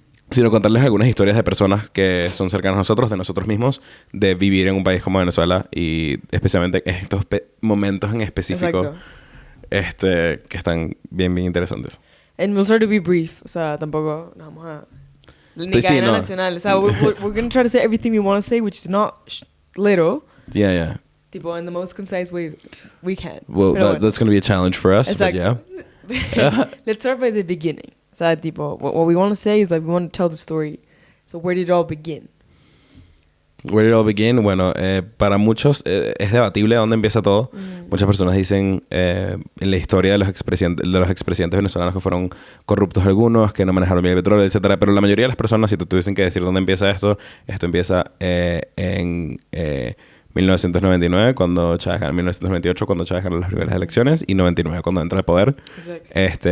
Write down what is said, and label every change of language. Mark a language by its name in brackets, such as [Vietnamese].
[Spanish] sino contarles algunas historias de personas que son cercanas a nosotros, de nosotros mismos, de vivir en un país como Venezuela y especialmente en estos momentos en específico que están bien interesantes. [English] And we'll try to be brief. [Spanish] O sea, tampoco nos vamos a... Ni Pues sí, cadena no. nacional. O sea, [English] we're going to try to say everything we want to say, which is not little. Yeah. Tipo, in the most concise way we can. Well, [Spanish] Pero [English] that's going to be a challenge for us, but yeah. Let's start by the beginning. [Spanish] O sea, tipo, [English] what we want to say is that we want to tell the story. So where did it all begin? Where did it all begin? [Spanish] Bueno, para muchos es debatible dónde empieza todo. Muchas personas dicen en la historia de los expresidentes venezolanos que fueron corruptos algunos, que no manejaron bien el petróleo, etcétera. Pero la mayoría de las personas, si te tuviesen que decir dónde empieza esto empieza en 1999, cuando Chávez gana, 1998, cuando Chávez gana las primeras elecciones, y 99, cuando entra al poder. [English] Exactly.